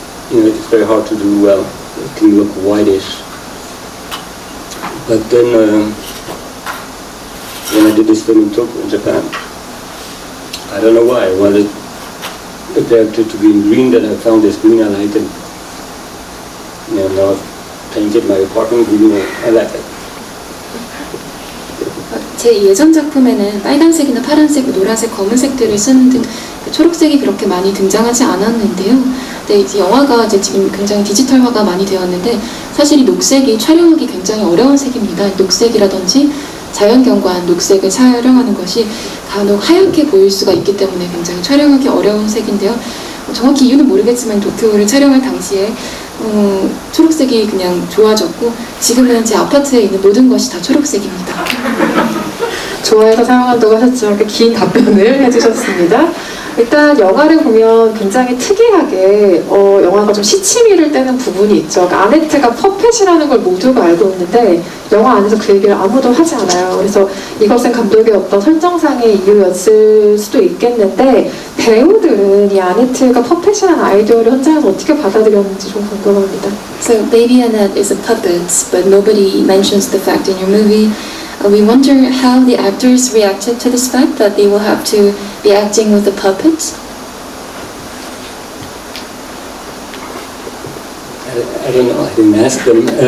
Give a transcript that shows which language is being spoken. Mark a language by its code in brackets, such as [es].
[en] It's very hard to do well. It can look whitish. But then, when I did this film in Tokyo, in Japan, I don't know why. I wanted the character to be in green, then I found this green I liked it. Now I've painted my apartment green, I like it. [ko] 제 예전 작품에는 빨간색이나 파란색, 노란색, 검은색들을 쓰는 등 초록색이 그렇게 많이 등장하지 않았는데요. 근데 이제 영화가 이제 지금 굉장히 디지털화가 많이 되었는데 사실 이 녹색이 촬영하기 굉장히 어려운 색입니다. 녹색이라든지 자연경관 녹색을 촬영하는 것이 간혹 하얗게 보일 수가 있기 때문에 굉장히 촬영하기 어려운 색인데요. 정확히 이유는 모르겠지만 도쿄를 촬영할 당시에 초록색이 그냥 좋아졌고 지금은 제 아파트에 있는 모든 것이 다 초록색입니다. 좋아해서 사용한다고 하셨지만 이렇게 긴 답변을 해주셨습니다. 일단 영화를 보면 굉장히 특이하게 영화가 좀 시치미를 떼는 부분이 있죠. 그러니까 아네트가 퍼펫이라는 걸 모두가 알고 있는데 영화 안에서 그 얘기를 아무도 하지 않아요. 그래서 이것은 감독의 어떤 설정상의 이유였을 수도 있겠는데 배우들은 이 아네트가 퍼펫이라는 아이디어를 현장에서 어떻게 받아들였는지 좀 궁금합니다. [en] So Baby Annette is a puppet, but nobody mentions the fact in your movie. We wonder how the actors reacted to this fact that they will have to be acting with a puppet. I don't know, I didn't ask them.